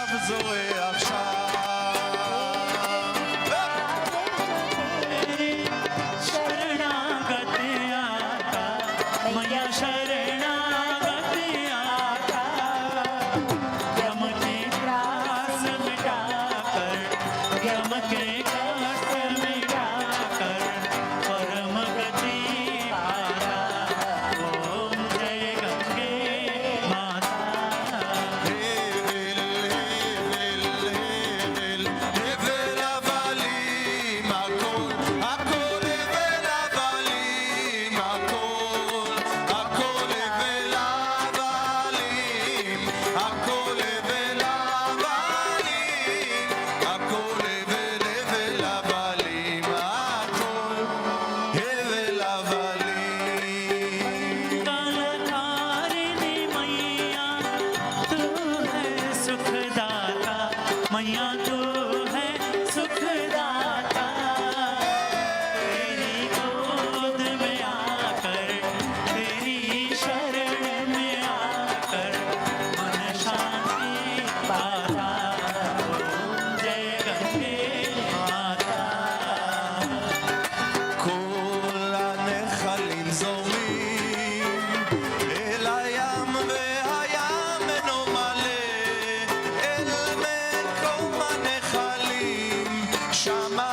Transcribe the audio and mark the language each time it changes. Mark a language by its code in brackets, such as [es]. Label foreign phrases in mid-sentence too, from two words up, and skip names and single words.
[he] זורח שם [hi] शरणागत आता मैया शरणागत आता यम के त्रास मिटाकर यम के कष्ट मिटाकर परम गति पाया ओम जय गंगे माता [he] הבל הבלים הכל הכל הבל הבלים הכל הכל הבל הבלים הכל הבל הבלים הכל הבל הבל הבלים הכל הבל הבלים [hi] कालकारिणी मैया तू है सुखदाता मैया तू है सुखदाता तेरी गोद में आकर तेरी शरण में आकर मन शांति पाता ओम जय गंगे माता [he] כל הנחלים זורמים אל הים והים אינו מלא אל מקום הנחלים שמה